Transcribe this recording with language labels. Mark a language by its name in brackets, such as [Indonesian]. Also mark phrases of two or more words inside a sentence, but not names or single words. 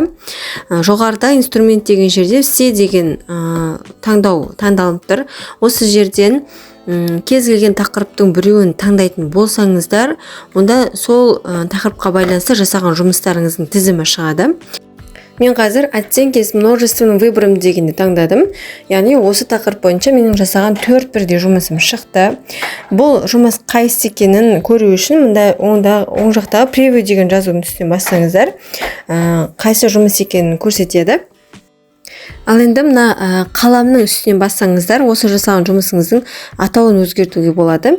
[Kazakh] Жоғарыда инструмент деген жерде все деген таңдау таңдалып тұр. Осы жерден кез келген тақырыптың біреуін таңдайтын болсаңыздар, онда сол тақырыпқа байланысты жасаған жұмыстарыңыздың тізімі шығады. Мен қазір [Russian] оценки с множественным выбором [Kazakh] дегенді таңдадым. Яғни осы тақырып бойынша менің жасаған 4 бірдей жұмысым шықты. Бұл жұмыс қайсы екенін көру үшін онда оң жақтағы превью деген жазудың үстіне бассаңыздар, қайсы жұмыс екенін көрсетеді. Ал енді мына қаламның үстінен бассаңыздар, осы жасаған жұмысыңыздың атауын өзгертуге болады.